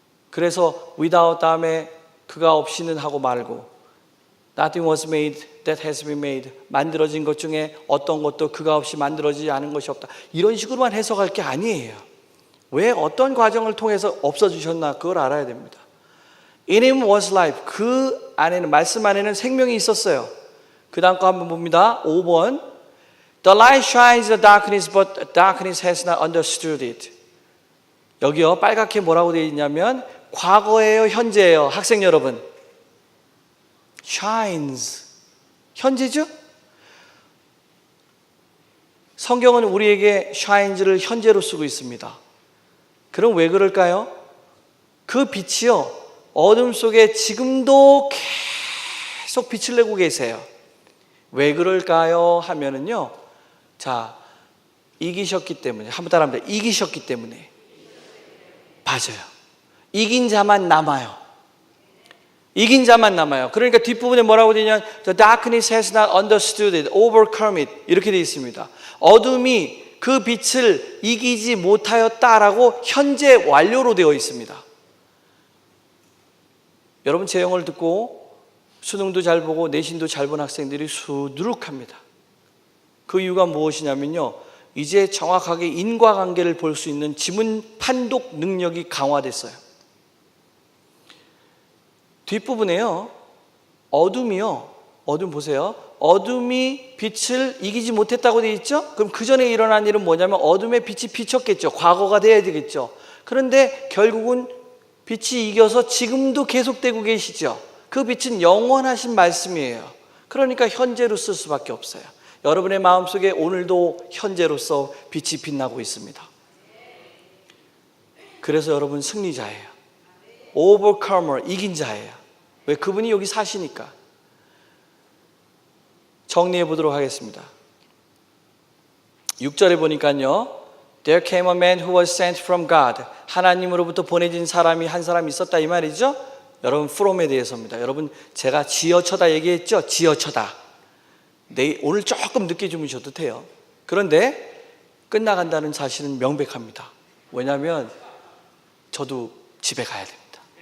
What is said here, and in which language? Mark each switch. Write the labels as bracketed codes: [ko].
[ko] 그래서 without 다음에 그가 없이는 하고 말고, [en] nothing was made that has been made, [ko] 만들어진 것 중에 어떤 것도 그가 없이 만들어지지 않은 것이 없다, 이런 식으로만 해석할 게 아니에요. 왜 어떤 과정을 통해서 없어지셨나, 그걸 알아야 됩니다. [en] In him was life, [ko] 그 안에는, 말씀 안에는 생명이 있었어요. 그 다음 거 한번 봅니다. [en] 5번, The light shines in the darkness, but darkness has not understood it. [ko] 여기요, 빨갛게 뭐라고 되어 있냐면 과거예요, 현재예요? 학생 여러분, shines. 현재죠? 성경은 우리에게 shines를 현재로 쓰고 있습니다. 그럼 왜 그럴까요? 그 빛이요, 어둠 속에 지금도 계속 빛을 내고 계세요. 왜 그럴까요? 하면은요, 자, 이기셨기 때문에. 한번 따라합니다. 이기셨기 때문에. 맞아요. 이긴 자만 남아요. 이긴 자만 남아요. 그러니까 뒷부분에 뭐라고 되냐면 [en] The darkness has not understood it, overcome it [ko] 이렇게 되어 있습니다. 어둠이 그 빛을 이기지 못하였다라고 현재 완료로 되어 있습니다. 여러분, 제 영어를 듣고 수능도 잘 보고 내신도 잘 본 학생들이 수두룩합니다. 그 이유가 무엇이냐면요, 이제 정확하게 인과관계를 볼 수 있는 지문 판독 능력이 강화됐어요. 뒷부분에요, 어둠이요, 어둠 보세요. 어둠이 빛을 이기지 못했다고 되어 있죠? 그럼 그 전에 일어난 일은 뭐냐면 어둠의 빛이 비쳤겠죠. 과거가 돼야 되겠죠. 그런데 결국은 빛이 이겨서 지금도 계속되고 계시죠. 그 빛은 영원하신 말씀이에요. 그러니까 현재로 쓸 수밖에 없어요. 여러분의 마음속에 오늘도 현재로서 빛이 빛나고 있습니다. 그래서 여러분 승리자예요. overcomer, 이긴 자예요. 왜? 그분이 여기 사시니까. 정리해 보도록 하겠습니다. 6절에 보니까요, [en] There came a man who was sent from God. [ko] 하나님으로부터 보내진 사람이 한 사람 있었다 이 말이죠. 여러분, from에 대해서입니다. 여러분, 제가 지어쳐다 얘기했죠? 지어쳐다. 오늘 조금 늦게 주무셔도 돼요. 그런데 끝나간다는 사실은 명백합니다. 왜냐하면 저도 집에 가야 됩니다.